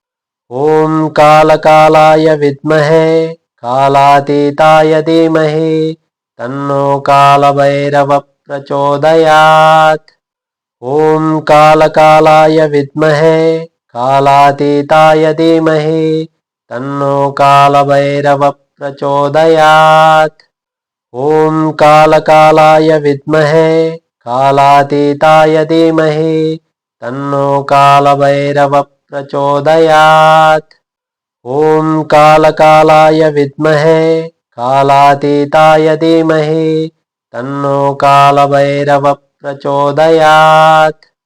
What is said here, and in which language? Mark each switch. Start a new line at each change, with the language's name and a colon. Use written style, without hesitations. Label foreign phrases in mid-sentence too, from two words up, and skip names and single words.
Sanskrit: ఓం కాలకాలాయ విద్మహే కాలాతీతాయ ధీమహి తన్నో కాలభైరవ ప్రచోదయాత్. ఓం కాలకాలాయ విద్మహే కాలాతీతాయ ధీమహి తన్నో కాలభైరవ ప్రచోదయాత్. ॐ कालकालाय विद्महे कालातीताय धीमहि तन्नो कालभैरवः प्रचोदयात्। ॐ कालकालाय विद्महे कालातीताय धीमहि तन्नो कालभैरवः प्रचोदयात्।